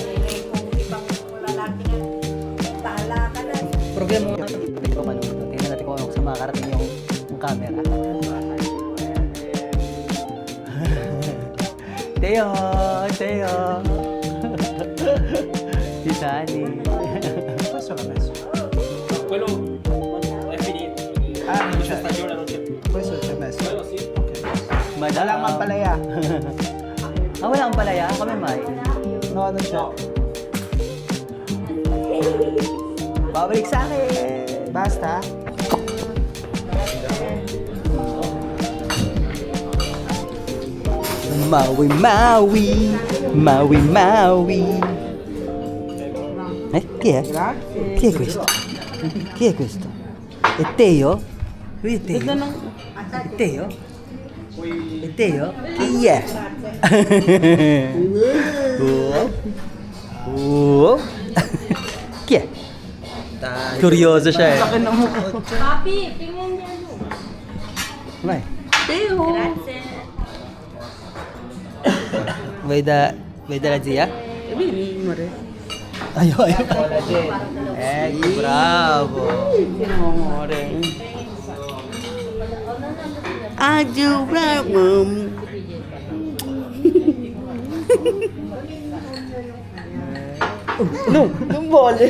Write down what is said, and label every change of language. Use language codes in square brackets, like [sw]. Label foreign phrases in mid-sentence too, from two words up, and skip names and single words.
[tl] Kung ibang lalaki nga, tala ka na. Problema mo. Tingnan natin kung sa makakarating yung camera. Teo. Si Sunny. [it] Questo l'ha messo. Quello è finito. Ah, non Questa c'è. stagione non c'è più. Questo c'è messo. Quello sì. [tl] Wala ang palaya. Wala kang palaya? Kami may. [it] No, non c'è. [tl] Babalik sa akin. Basta? Maui. [it] Chi è? Grazie. Chi è questo? Chi è questo? È Teo? Lui è Teo? È Teo? È Teo? Chi è? Chi è? [tl] Curioso siya Papi, tingnan niya. [it] Vai. Grazie. Vuoi dalla zia? [tl] Ayaw. Bravo. [it] Non vuole.